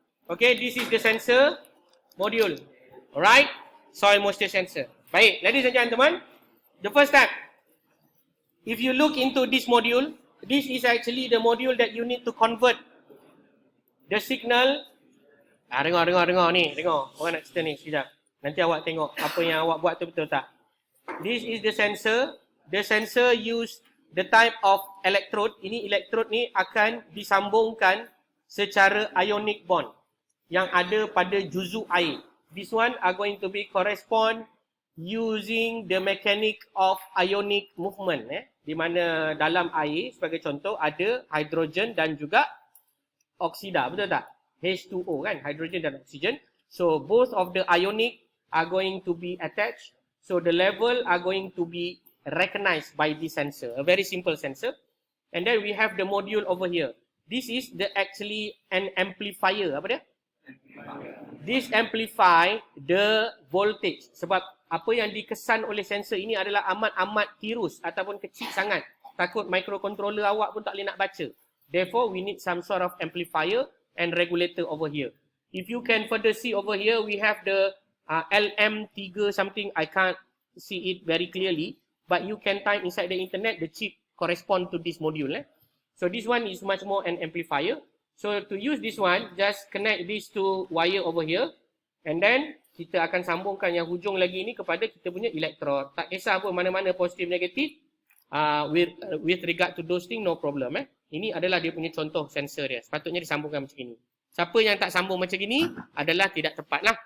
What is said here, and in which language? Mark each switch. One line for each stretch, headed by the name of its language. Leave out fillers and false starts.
English: Okay, this is the sensor module. Alright? Soil moisture sensor. Baik, ladies and gentlemen, the first step. If you look into this module, this is actually the module that you need to convert the signal.
Malay: Dengar ni. Dengar. Orang nak cerita ni sekejap. Nanti awak tengok apa yang awak buat tu betul tak.
English: This is the sensor. The sensor use the type of electrode.
Malay: Ini electrode ni akan disambungkan secara ionic bond yang ada pada juzuk air.
English: This one are going to be correspond using the mechanic of ionic movement.
Malay: Di mana dalam air sebagai contoh ada hidrogen dan juga oksida. Betul tak? H2O kan? Hydrogen dan oksigen.
English: So both of the ionic are going to be attached. So the level are going to be recognized by this sensor. A very simple sensor. And then we have the module over here. This is actually an amplifier.
Malay: Apa dia?
English: This amplify the voltage.
Malay: Sebab apa yang dikesan oleh sensor ini adalah amat-amat tirus ataupun kecil sangat. Takut microcontroller awak pun tak boleh nak baca.
English: Therefore, we need some sort of amplifier and regulator over here. If you can further see over here, we have the LM3 something. I can't see it very clearly. But you can type inside the internet, the chip correspond to this module. So this one is much more an amplifier. So to use this one, just connect these two wire over here.
Malay: And then kita akan sambungkan yang hujung lagi ni kepada kita punya elektrod. Tak kisah pun mana-mana positif negatif.
English: With regard to those things, no problem.
Malay: Ini adalah dia punya contoh sensor dia. Sepatutnya disambungkan macam ini. Siapa yang tak sambung macam ini adalah tidak tepat lah.